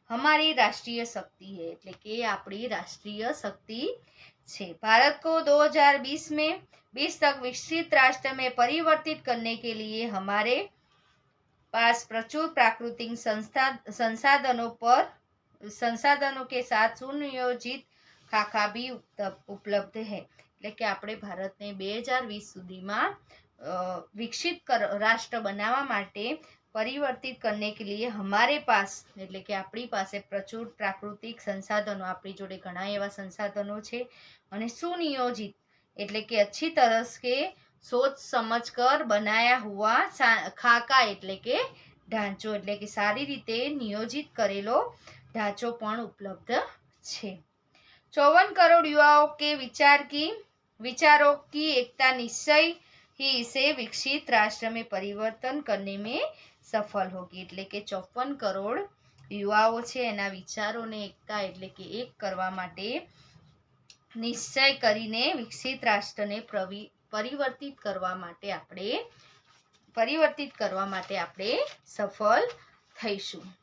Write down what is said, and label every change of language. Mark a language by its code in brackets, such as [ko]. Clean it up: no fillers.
[hi] हमारी राष्ट्रीय शक्ति है [gu] એટલે કે આપણી રાષ્ટ્રીય શક્તિ છે। [hi] भारत को 2020 में 20 तक विकसित राष्ट्र में परिवर्तित करने के लिए हमारे पास प्रचुर प्राकृतिक संसाधनों के साथ सुनियोजित खाका भी उपलब्ध है। [gu] એટલે કે આપણે ભારતને 2020 સુધીમાં વિકસિત રાષ્ટ્ર બનાવવા માટે [hi] परिवर्तित करने के लिए हमारे पास [gu] એટલે કે આપણી પાસે પ્રચુર પ્રાકૃતિક સંસાધનો, આપણી જોડે ઘણા એવા સંસાધનો છે અને સુનિયોજિત એટલે કે [hi] अच्छी तरह से सोच समझकर बनाया हुआ खाका [gu] એટલે કે ઢાંચો એટલે કે સારી રીતે નિયોજિત કરેલો ઢાંચો પણ ઉપલબ્ધ છે। [hi] 54 करोड़ युवाओं के विचारों की एकता निश्चय ही इसे विकसित राष्ट्र में परिवर्तन करने में सफल होगी। [gu] એટલે કે 54 કરોડ યુવાઓ છે એના વિચારોને એકતા એટલે કે એક કરવા માટે નિશ્ચય કરીને વિકસિત રાષ્ટ્રને પરિવર્તિત કરવા માટે આપણે સફળ થઈશું।